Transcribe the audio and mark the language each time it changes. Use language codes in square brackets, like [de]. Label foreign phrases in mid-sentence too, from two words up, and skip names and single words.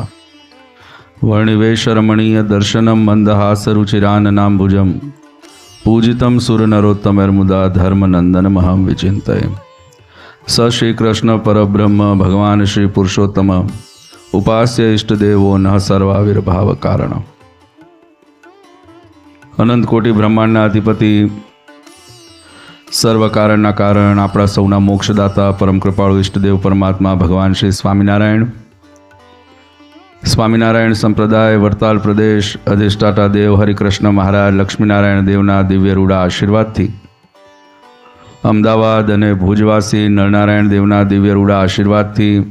[sa] वर्णिवेश रमणीय दर्शनम मंदहास रुचिराननाम्बुजम पूजितम सुर नरोत्तमर्मुदा धर्मनंदन महम विचिन्तये। स श्री कृष्ण परब्रह्म भगवान श्री पुरुषोत्तम उपास्य इष्टदेवो न सर्वाविर्भाव कारण। [gu] અનંત કોટિ બ્રહ્માંડના અધિપતિ સર્વ કારણના કારણ आपણા સૌના મોક્ષદાતા પરમ કૃપાળુ ઇષ્ટદેવ પરમાત્મા ભગવાન શ્રી સ્વામિનારાયણ સંપ્રદાય વડતાલ પ્રદેશ અધિષ્ઠાતા દેવ હરિકૃષ્ણ મહારાજ લક્ષ્મીનારાયણ દેવના દિવ્ય રૂડા આશીર્વાદથી અમદાવાદ અને ભુજવાસી નરનારાયણ દેવના દિવ્ય રૂડા આશીર્વાદથી